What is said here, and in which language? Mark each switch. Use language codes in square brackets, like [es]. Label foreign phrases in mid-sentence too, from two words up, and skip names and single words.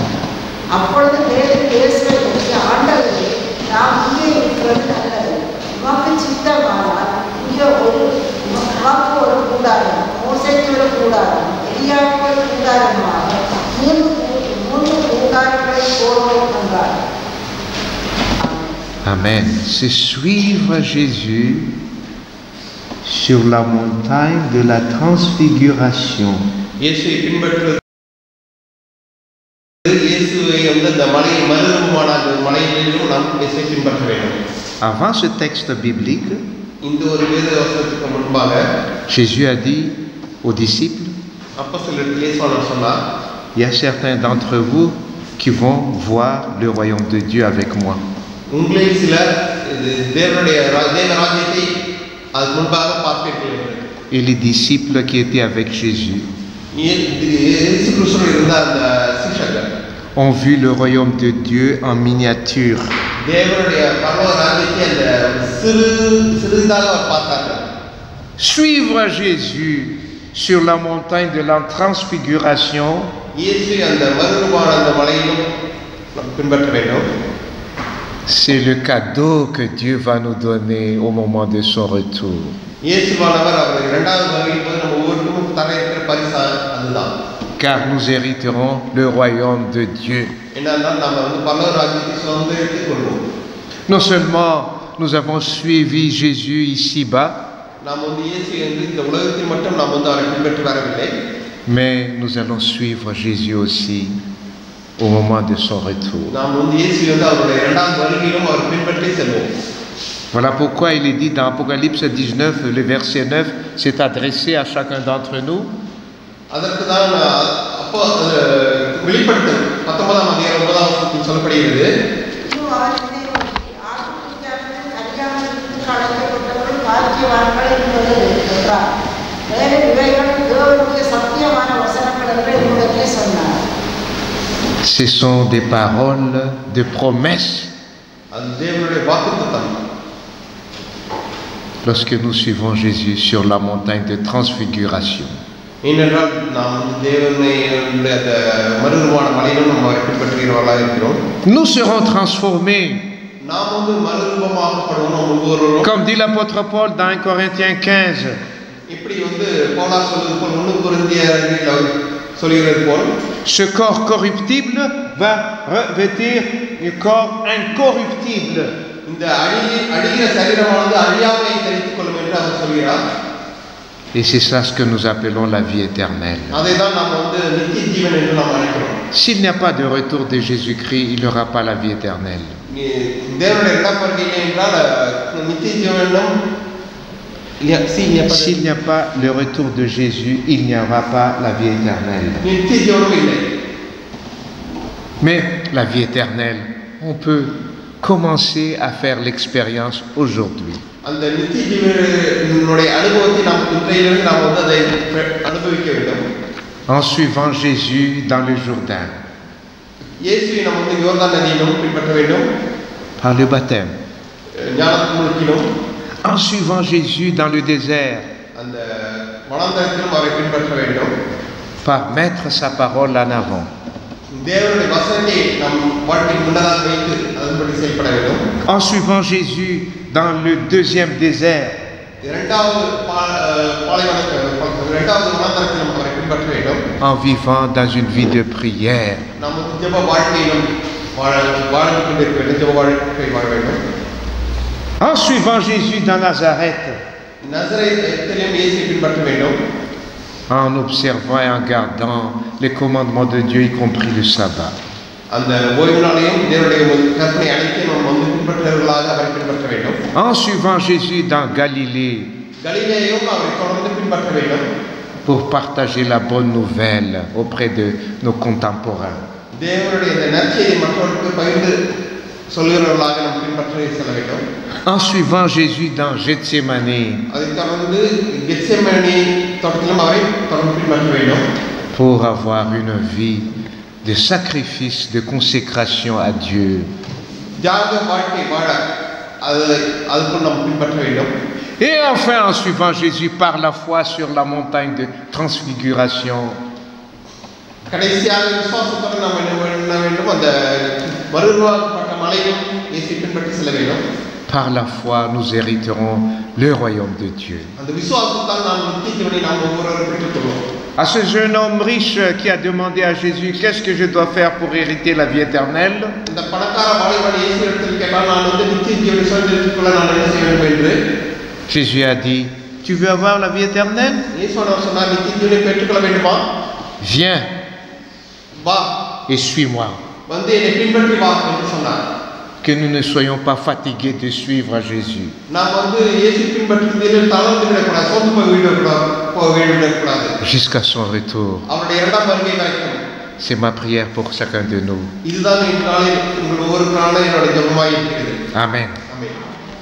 [ta] அப்பொழுது பேதுரு இயேசுவை நோக்கி, ஆண்டவரே, நாம் இங்கே இருக்கிறது நல்லது. உமக்கு சித்தமானால் இங்கே உமக்கு ஒரு கூடாரம், மோசேக்கு ஒரு கூடாரம், எலியாவுக்கு ஒரு கூடாரமாக 3 கூடாரங்களை போடுவோம் என்றார். [fr] Amen. C'est suivre Jésus sur la montagne de la transfiguration. [ta] இயேசுவை பின்பற்றுவது, இயேசுவை அந்த மலையை மறுரூபமான அந்த மலையிலும் நாம் இயேசுவை பின்பற்ற வேண்டும். [fr] Avant ce texte biblique, [ta] இந்த ஒரு வேத வசனத்துக்கு முன்பாக [fr] Jésus a dit aux disciples, [ta] அப்போஸ்தலர்கள் இயேசுவானவர் சொன்னார், [fr] il y a certains d'entre vous qui vont voir le royaume de Dieu avec moi. [ta] உங்களில் சிலர் தேவனுடைய ராஜ்யத்தை அது முன்பாக பார்ப்பீர்கள் என்று. [fr] Et les disciples qui étaient avec Jésus [ta] இயேசு கிறிஸ்துவோடு இருந்த அந்த சீஷர்கள் [fr] ont vu le royaume de Dieu en miniature. [ta] தேவனுடைய பரலோக ராஜ்யத்தை அந்த சிறிதாக பார்த்தார்கள். [fr] Suivre Jésus sur la montagne de la transfiguration, [ta] இயேசு அந்த மறுரூபமான அந்த மலையிலும் பின்பற்ற வேண்டும். [fr] c'est le cadeau que Dieu va nous donner au moment de son retour. [ta] இயேசுவானவர் அவர் இரண்டாவது வருகையின் போது நம்ம ஒவ்வொருவருக்கும் தர இருக்கிற பரிசு அதுதான். [fr] Car nous hériterons le royaume de Dieu. [ta] என்னன்னா நம்ம பரலோக ராஜ்யத்தை சுதந்திரித்துக் கொள்வோம். [fr] Non seulement nous avons suivi Jésus ici-bas, [ta] நாம் இயேசு என்று இந்த உலகத்தில் மட்டும் நாம் அவரை பின்பற்றி வரவில்லை, [fr] mais nous allons suivre Jésus aussi au moment de son retour. [ta] நாம் இயேசு என்று அவருடைய இரண்டாவது வருகையிலும் அவர் பின்பற்றி செல்வோம். [fr] Voilà pourquoi il est dit dans Apocalypse 19, le verset 9, c'est adressé à chacun d'entre nous. [ta] அதற்கு தான் அப்போ வெளிப்படுத்தல் 19ஆம் அதிகாரம் 9ஆம் வசனத்தில் சொல்லப்படுகிறது, இன்னும் அவர் என்னை நோக்கி, ஆட்டுக்குட்டியானவர்கள் அறியாமல் இருந்து அழைக்கப்பட்டவர்கள் பாக்கியவான்கள் என்பது என்றார். மேலும் இவைகள் தேவனுடைய சத்தியமான வசனங்கள் என்று என்னுடனே சொன்னார். [fr] Ce sont des paroles de promesse. [ta] அது தேவனுடைய வாக்குத்தத்தம். [fr] Lorsque nous suivons Jésus sur la montagne de transfiguration, [ta] ஏனென்றால் நாம் தேவனுடைய அந்த மறுரூபமான மலையிலும் நம்ம அவரை பின்பற்றுகிறவர்களாக இருக்கிறோம். [fr] nous serons transformés. [ta] நாம் மறுரூபமாகப்படுவோம் ஒவ்வொருவரும். [fr] Comme dit l'apôtre Paul dans 1 Corinthiens 15, [ta] இப்படி பவுல் சொல்வது போல் 1 கொரிந்தியரில் அவர் சொல்கிறது போல், [fr] ce corps corruptible va revêtir un corps incorruptible. [ta] இந்த அழிகிற சரீரமானது அழியாமையை தரித்துக் கொள்ளும் என்று அவர் சொல்கிறார். [fr] Et c'est ça ce que nous appelons la vie éternelle. [ta] அதை தான் நாம் நித்திய ஜீவன் என்று நாம் அழைக்கிறோம். [fr] S'il n'y a pas de retour de Jésus-Christ, il n'y aura pas la vie éternelle. [ta] தேவனுடைய இரண்டாம் வருகை என்றால் நித்திய ஜீவனும் [fr] S'il n'y a pas le retour de Jésus, il n'y aura pas la vie éternelle. [ta] நித்திய ஜீவனும் இல்லை. [fr] Mais la vie éternelle, on peut commencer à faire l'expérience aujourd'hui. [ta] அந்த நித்திய ஜீவனுடைய அனுபவத்தை நாம் இன்றையிலிருந்து நாம் அதை அனுபவிக்க வேண்டும். [fr] En suivant Jésus dans le Jourdain, [ta] இயேசுவை நாம் யோர்தான் நதியிலும் பின்பற்ற வேண்டும், [fr] par le baptême. [ta] ஞானஸ்நானத்திலும். [fr] En suivant Jésus dans le désert, [ta] அந்த வனாந்தரத்திலும் அவரை பின்பற்ற வேண்டும், [fr] par mettre sa parole en avant. [ta] தேவனுடைய வசனத்தை நம் வாழ்க்கையில் முன்னதாக வைத்து அதன்படி செயல்பட வேண்டும். [fr] En suivant Jésus dans le deuxième désert, [ta] இரண்டாவது வனாந்தரத்திலும் அவரை பின்பற்ற வேண்டும். [fr] en vivant dans une vie de prière. [ta] நாம் ஜெப வாழ்க்கையிலும் வாழ்ந்து கொண்டிருக்க வேண்டும், ஜெப வாழ்க்கை வாழ வேண்டும். [fr] En suivant Jésus dans Nazareth, [ta] நசரேத்திலும் இயேசுவை பின்பற்ற வேண்டும். [fr] en observant et en gardant les commandements de Dieu, y compris le sabbat. [ta] அந்த ஓய்வு நாளையும் தேவனுடைய கற்பனை அனைத்தையும் நாம் பின்பற்றவர்களாக அவரை பின்பற்ற வேண்டும். [fr] En suivant Jésus dans Galilée, [ta] கலிலேயும் அவரை தொடர்ந்து பின்பற்ற வேண்டும். [fr] pour partager la bonne nouvelle auprès de nos contemporains. [ta] தேவனுடைய இந்த நற்செய்தியை மற்றவர்களுக்கு பகிர்ந்து சொல்கிறவர்களாக நாம் பின்பற்றி செல்ல வேண்டும். [fr] En suivant Jésus dans Gethsémani, [ta] அதைத் தொடர்ந்து கெத்செமனே தோட்டத்திலும் அவரை தொடர்ந்து பின்பற்ற வேண்டும். [fr] pour avoir une vie de sacrifice, de consécration à Dieu. [ta] தியாக வாழ்க்கை வாழ அதுக்குள் நாம் பின்பற்ற வேண்டும். [fr] Et enfin, en suivant Jésus par la foi sur la montagne de transfiguration, [ta] கடைசியாக விசுவாசத்தோடு நாம் என்ன வேண்டும், அந்த மறுரூபப்பட்ட மலையும் இயேசு பின்பற்றி செல்ல வேண்டும். [fr] par la foi, nous hériterons le royaume de Dieu. [ta] அந்த விசுவாசத்தால் நாம் நித்திய ஜீவனை நாம் ஒவ்வொருவரும் பெற்றுக்கொள்வோம். [fr] À ce jeune homme riche qui a demandé à Jésus, qu'est-ce que je dois faire pour hériter la vie éternelle? [ta] இந்த பணக்கார வாலிபன் இயேசு இடத்தில் கேட்டால், நான் நித்திய ஜீவனை சுதந்திரித்துக்கொள்ள நான் என்ன செய்ய வேண்டும் என்று. [fr] Jésus a dit, tu veux avoir la vie éternelle? [ta] இயேசு சொன்னார், நித்திய ஜீவனை பெற்றுக்கொள்ள வேண்டுமா? [fr] Viens [ta] வா, [fr] et suis-moi. [ta] வந்து என்னை பின்பற்றி வா என்று சொன்னார். [fr] Que nous ne soyons pas fatigués de suivre à Jésus. [ta] நாம் வந்து இயேசு பின்பற்றுவதில் தளர்ந்து விடக்கூடாது, சோர்ந்து போய் விடக்கூடாது. [fr] Jusqu'à son retour. [ta] அவருடைய இரண்டாம் வருகை வரைக்கும். [fr] C'est ma prière pour chacun de nous. [ta] இதுதான் இந்நாளில் உங்கள் ஒவ்வொரு நாளும் என்னுடைய ஜெபமாய் இருக்கிறது. [fr] Amen. [ta] ஆமென்.